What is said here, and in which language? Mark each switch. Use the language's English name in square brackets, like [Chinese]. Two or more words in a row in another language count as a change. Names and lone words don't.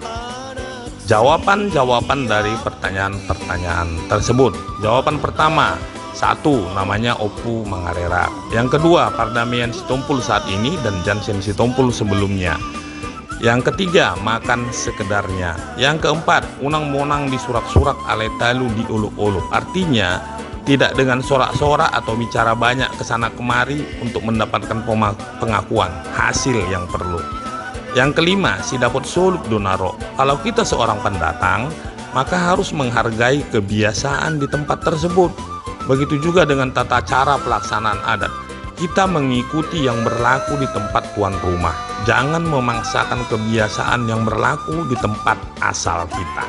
[Indonesian] Jawaban dari pertanyaan-pertanyaan tersebut. Jawaban pertama, 1, namanya Opu Mangarera. Yang kedua, Pardamian Sitompul saat ini dan Jansen Sitompul sebelumnya. Yang ketiga, makan sekedarnya. Yang keempat, [Batak Toba] unang-monang di surak-surak ale talu di uluk-uluk. [Indonesian] Artinya, tidak dengan sorak-sorak atau bicara banyak kesana kemari untuk mendapatkan pengakuan hasil yang perlu. Yang kelima, [Batak Toba] si dapot soluk donaro. [Indonesian] Kalau kita seorang pendatang, maka harus menghargai kebiasaan di tempat tersebut. Begitu juga dengan tata cara pelaksanaan adat. Kita mengikuti yang berlaku di tempat tuan rumah. Jangan memaksakan kebiasaan yang berlaku di tempat asal kita.